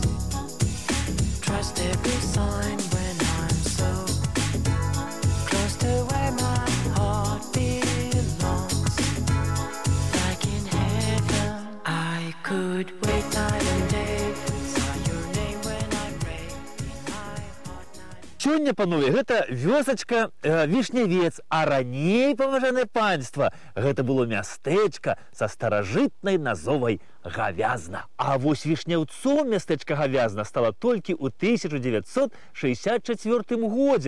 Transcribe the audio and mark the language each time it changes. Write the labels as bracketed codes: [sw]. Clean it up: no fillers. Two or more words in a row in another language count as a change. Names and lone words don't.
[en] Trust every sign when I'm so close to where my heart belongs. Like in heaven, I could wait night and day. Saw your name when I pray in my heart night. [be] Сёння, панове, гэта вёсачка Вишневец, а раней, паважанае панства, гэта было мястэчка са старажытнай назовай Гавязна. А вось Вишневцом мястэчка Гавязна стала толькі ў 1964 годзе.